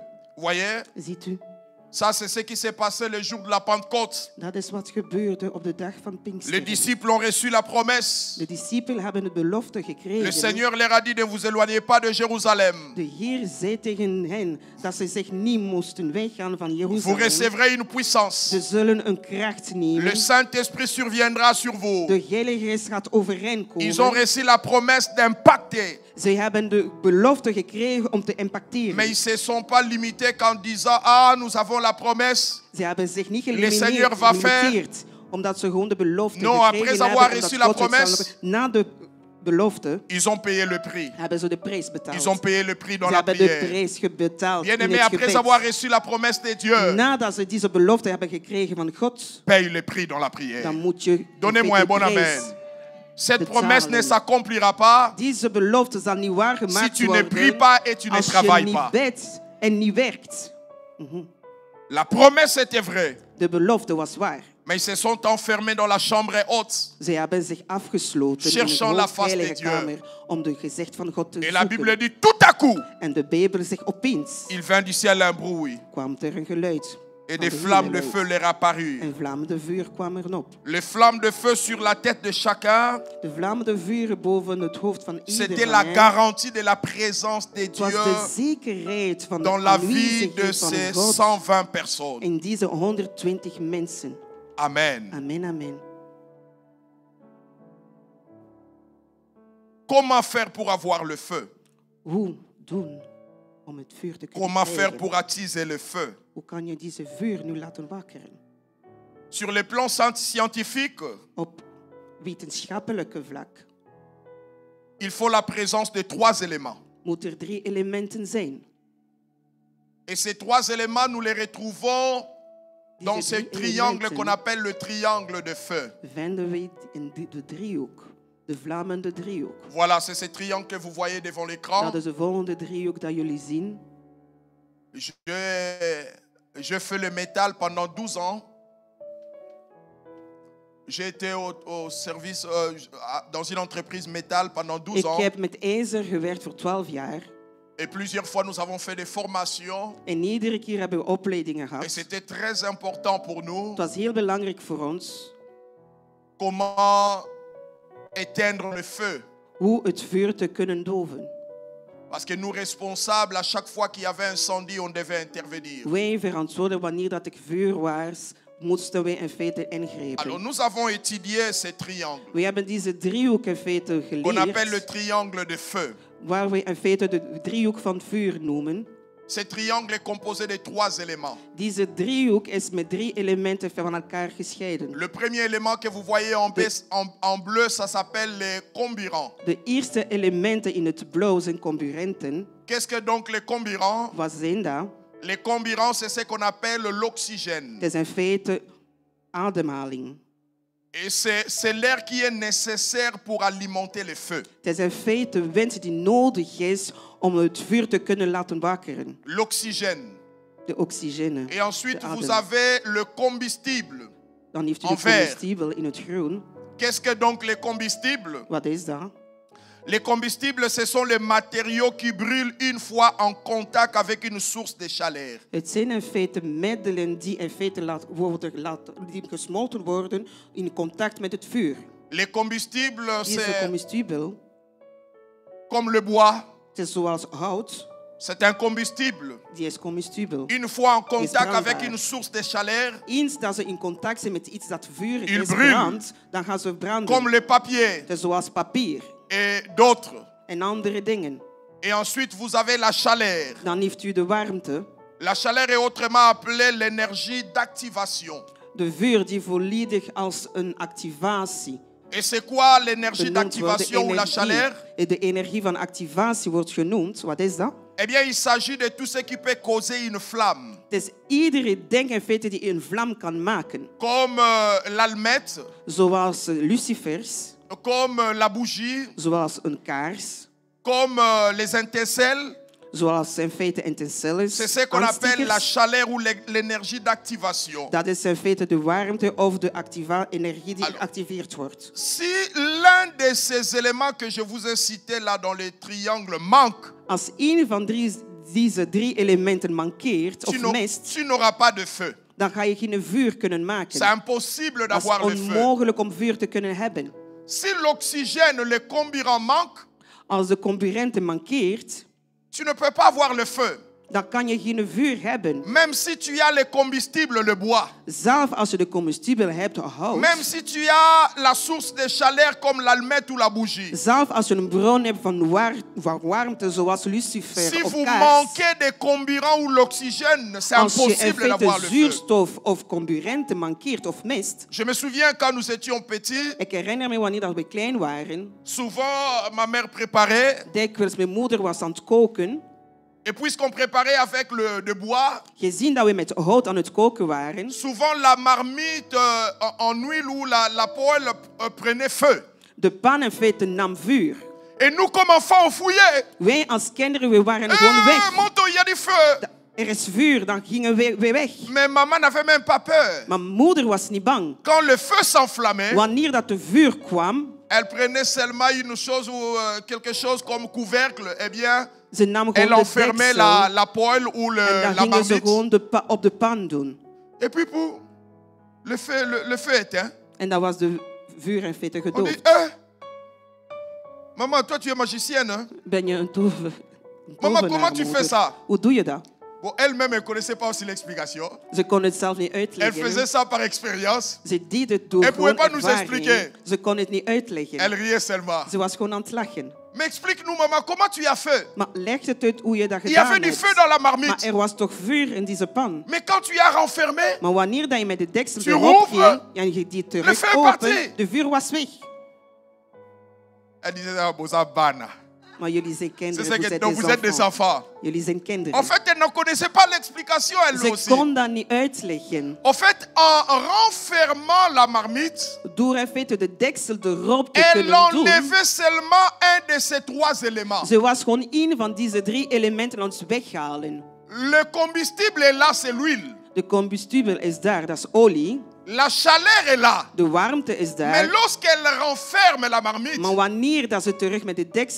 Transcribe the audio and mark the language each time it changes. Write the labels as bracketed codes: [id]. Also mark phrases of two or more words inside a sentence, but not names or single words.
[fr] Vous voyez? [nl] Ziet u? [fr] Ça, c'est ce qui s'est passé le jour de la Pentecôte. [nl] Dat is wat gebeurde op de dag van [fr] Les [nl] Pinksteren. [fr] disciples ont reçu la promesse. [nl] De discipelen hebben de belofte [fr] Le [nl] gekregen. [fr] Seigneur leur a dit, ne vous éloignez pas de Jérusalem. [nl] De Heer zei tegen hen dat ze zich niet moesten weggaan van [fr] Vous [nl] Jeruzalem. [fr] recevrez une puissance. [nl] Ze zullen een kracht nemen. [fr] Le Saint-Esprit surviendra sur vous. [nl] De Heilige Geest gaat over hen [fr] Ils ont [nl] komen. [fr] reçu la promesse d'impacter. [nl] Ze hebben de belofte gekregen om te impacteren. [fr] Mais ils ne se sont pas limités qu'en disant, ah, nous avons la promesse. [nl] Ze hebben zich niet [fr] Seigneur va [nl] gelimiteerd, omdat ze gewoon de belofte [fr] Non, [nl] gekregen [fr] après [nl] hebben. [fr] avoir [nl] omdat [fr] reçu la [nl] God het [fr] promesse, [nl] zal- Na de belofte [fr] Ils ont payé le prix. [nl] hebben ze de prijs betaald. [fr] Ils ont payé le prix dans [nl] Ze [fr] la [nl] hebben de [fr] prière. [nl] prijs betaald in [fr] Bien-aimés, [nl] het [fr] après [nl] gebed. [fr] avoir reçu la promesse de Dieu, [nl] Nadat ze deze belofte hebben gekregen van God, [fr] paye le prix dans la prière. [nl] dan moet je [fr] Donnez-moi un bon [nl] prijs. [fr] amen. Cette [nl] betalen. [fr] promesse ne s'accomplira pas [nl] Deze belofte zal niet [fr] si [nl] waargemaakt [fr] tu ne [nl] worden [fr] pries pas et tu ne [nl] als je [fr] travailles [nl] niet [fr] pas. [nl] bidt en niet werkt. [fr] La promesse était vraie, [nl] De belofte was waar. [fr] mais ils se sont enfermés dans la chambre haute. [nl] Ze hebben zich afgesloten [fr] Cherchant [nl] in [fr] la [nl] een [fr] face de [nl] heilige [fr] Dieu. [nl] kamer om de gezicht van God te [fr] Et la Bible [nl] zoeken. [fr] dit, tout à coup, [nl] En de Bijbel zegt opeens [fr] il vint du ciel un bruit [nl] kwam er een geluid. [fr] et [nl] van [fr] des [nl] de [fr] flammes de [nl] hemel [fr] feu [nl] uit. [fr] leur apparurent. [nl] En vlammen de vuur kwamen erop. [fr] Les flammes de feu sur la tête de chacun, [nl] De vlammen de vuur boven het hoofd van [fr] c'était [nl] ieder [fr] la [nl] van hen. [fr] garantie de la présence de [nl] Het was [fr] Dieu [nl] de zekerheid van de [fr] dans la vie de [nl] aanwezigheid van [fr] ces [nl] God [fr] 120 personnes. [nl] in deze 120 mensen. [fr] Amen. [nl] Amen, amen. [fr] Comment faire pour avoir le feu? [nl] Hoe doen om het vuur te kunnen [fr] Comment faire [nl] krijgen? [fr] pour attiser le feu? [nl] Hoe kan je deze vuur nu laten wakkeren? [fr] Sur le plan scientifique, [nl] Op wetenschappelijke vlak [fr] il faut la présence de 3 éléments. [nl] moeten er 3 elementen zijn. [fr] Et ces 3 éléments, nous les retrouvons dans [nl] Deze [fr] ce [nl] 3 [fr] triangle qu'on [nl] elementen [fr] appelle le triangle de feu. [nl] vinden we in de driehoek. De vlammende driehoek. [fr] Voilà, c'est ce triangle que vous voyez devant l'écran. [nl] Dat is de volgende driehoek dat jullie zien. [fr] Je fais le métal pendant 12 ans. J'ai été au service dans une entreprise métal pendant 12 [nl] Ik [fr] ans. [nl] heb met ijzer gewerkt voor 12 jaar. [fr] Et plusieurs fois, nous avons fait des formations. [nl] En iedere keer hebben we opleidingen [fr] Et [nl] gehad. [fr] c'était très important pour nous. [nl] Het was heel belangrijk voor ons [fr] Comment éteindre le feu. [nl] hoe het vuur te kunnen doven. [fr] Parce que nous responsables, à chaque fois qu'il y avait un incendie, on devait intervenir. [nl] Wij verantwoorden wanneer dat ik vuur was, moesten wij in feite [fr] Alors [nl] ingrijpen. [fr] nous avons étudié ces triangles [nl] We hebben deze driehoek in feite [fr] qu'on appelle le [nl] geleerd, [fr] triangle de feu. [nl] waar we in feite de driehoek van vuur noemen. [fr] Ce triangle est composé de 3 éléments. [nl] Deze driehoek is met 3 elementen van elkaar gescheiden. [fr] Le premier élément que vous voyez en bleu, ça s'appelle les comburants. [nl] De eerste elementen in het blauw zijn comburenten. [fr] Qu'est-ce que donc les comburants? [nl] Wat zijn dat? [fr] Les comburants, c'est ce qu'on appelle l'oxygène. [nl] Het is in feite ademhaling. [fr] Et c'est l'air qui est nécessaire pour alimenter le feu. [nl] Het is in feite wind die nodig is om het vuur te kunnen laten wakkeren. [fr] L'oxygène. [nl] De oxygène. [fr] Et ensuite, [nl] de [fr] vous [nl] adem. [fr] avez le combustible. [nl] Dan heeft u [fr] en [nl] de [fr] vert. [nl] combustible in het groen. [fr] Qu'est-ce que donc les combustibles? [nl] Wat is dat? [fr] Les combustibles, ce sont les matériaux qui brûlent une fois en contact avec une source de chaleur. [nl] Het zijn in feite middelen die in feite die gesmolten worden in contact met het vuur. [fr] Les combustibles, [nl] Deze [fr] c'est [nl] combustible, [fr] comme le bois. [nl] het is zoals hout. [fr] C'est un combustible. [nl] Die is combustible. [fr] Une fois en contact [nl] brandbaar. [fr] avec une source de chaleur, [nl] Eens dat ze in contact zijn met iets dat vurig [fr] Il [nl] is, [fr] brûle. [nl] brandt, dan gaan ze branden. [fr] comme le papier [nl] Dus zoals papier [fr] et d'autres. [nl] en andere dingen. [fr] Et ensuite, vous avez la chaleur. [nl] Dan heeft u de warmte. [fr] La chaleur est autrement appelée l'énergie d'activation. [nl] De vuur die volledig als een activatie [fr] Et c'est quoi l'énergie [nl] genoemd wordt. [fr] d'activation ou la chaleur? [nl] De energie van activatie wordt genoemd. Wat is dat? [fr] Eh bien, il s'agit de tout ce qui peut causer une flamme. [nl] Het is iedere ding in feite die een vlam kan maken. [fr] Comme l'allumette, [nl] Zoals lucifers, [fr] comme la bougie, [nl] zoals een kaars, [fr] comme les étincelles. [nl] zoals in feite intensiles, [fr] C'est ce qu'on appelle la [nl] aanstekers. [fr] chaleur ou l'énergie d'activation. [nl] Dat is in feite de warmte of de energie die [fr] Alors. [nl] geactiveerd wordt. [fr] Si l'un de ces éléments que je vous ai cités là dans le triangle manque, [nl] Als een van deze drie elementen mankeert of mist, [fr] tu n'auras pas de feu. [nl] dan ga je geen vuur kunnen [fr] C'est [nl] maken. [fr] impossible [nl] Dat is [fr] d'avoir le feu. [nl] onmogelijk om vuur te kunnen hebben. [fr] Si l'oxygène, le carburant manque, [nl] Als de concurrente mankeert, [fr] tu ne peux pas avoir le feu. [nl] dan kan je geen vuur hebben. [fr] Même si tu as le combustible, le bois. [nl] Zelf als je de combustible hebt, hout. [fr] Même si tu as la source de chaleur comme l'allumette ou la bougie. [nl] Zelf als je een bron hebt van warmte zoals lucifer [fr] Si [nl] of [fr] vous [nl] kaars. [fr] manquez de carburant ou l'oxygène, c'est [nl] Als je in [fr] impossible d'avoir [nl] feite [fr] le feu. [nl] zuurstof of comburente mankeert of mist. [fr] Je me souviens quand nous étions petits, [nl] Ik herinner me wanneer dat we klein waren. [fr] souvent ma mère préparait. [nl] Dikwijls mijn moeder was aan het koken. [fr] Et puisqu'on préparait avec de bois, [nl] Gezien dat we met hout aan het koken waren. [fr] souvent la marmite en huile ou la poêle prenait feu. [nl] De pan in feite nam vuur. [fr] Et nous comme enfants, on fouillait. [nl] Wij als kinderen, we waren gewoon weg. [fr] Monto, il y a du feu. [nl] Er is vuur, dan gingen we weer weg. [fr] Mais maman n'avait même pas peur. [nl] Maar moeder was niet bang. [fr] Quand le feu s'enflammait, [nl] Wanneer dat de vuur kwam, [fr] elle prenait seulement une chose ou quelque chose comme couvercle. Eh bien, [nl] ze nam [fr] elle [nl] gewoon de [fr] enfermait [nl] deksel. [fr] la poêle ou [nl] En dan [fr] la [nl] gingen ze [fr] marmite. [nl] gewoon op de pan doen. [fr] Et puis pour le feu éteint, [nl] En dat was de vuur in feite [fr] on dit, [nl] gedoofd. [fr] maman, toi tu es magicienne, hein? [nl] Ben je een [fr] Maman, [nl] tovenaar, [fr] comment tu [nl] moeder? [fr] fais ça? [nl] Hoe doe je dat? [fr] Bon, elle-même, elle ne connaissait pas aussi l'explication. [nl] Ze kon het zelf niet [fr] Elle [nl] uitleggen. [fr] faisait ça par expérience. [nl] Ze deed het door [fr] Elle pouvait [nl] gewoon [fr] pas nous [nl] ervaring. [fr] expliquer. [nl] Ze kon het niet uitleggen. [fr] Elle riait seulement. [nl] Ze was gewoon aan het lachen. [fr] Mais explique-nous, maman, comment tu as fait? [nl] Maar leg het uit hoe je dat [fr] Il y avait [nl] gedaan [fr] du [nl] hebt. [fr] feu dans la [nl] Maar [fr] marmite. [nl] er was toch vuur in deze pan. [fr] Mais quand tu as renfermé, [nl] Maar wanneer dat je met de deksel [fr] Tu [nl] erop [fr] rouvres. [nl] ging en je die [fr] Le feu [nl] terug [fr] est [nl] open, [fr] parti. [nl] de vuur was weg. [fr] elle disait, ah, [ln] boza bana. [nl] Maar jullie zijn [fr] C'est kinderen, ce que, donc vous vous êtes des êtes des enfants. enfants. [nl] Jullie zijn [fr] En [nl] kinderen. [fr] fait, elle ne connaissait pas l'explication, elle [nl] Ze [fr] aussi. [nl] kon dat niet uitleggen. [fr] En fait, en renfermant la marmite, [nl] Door in feite de deksel erop te [fr] elle [nl] kunnen doen. [fr] enlevait seulement un de ces trois éléments. [nl] Ze was gewoon één van deze drie elementen aan ons weghalen. [fr] Le combustible est là, c'est l'huile. [nl] De combustible is daar, dat is olie. [fr] La chaleur est là. [nl] De warmte is [fr] Mais [nl] daar. [fr] lorsqu'elle renferme la marmite, [nl] Maar wanneer dat ze terug met de deksel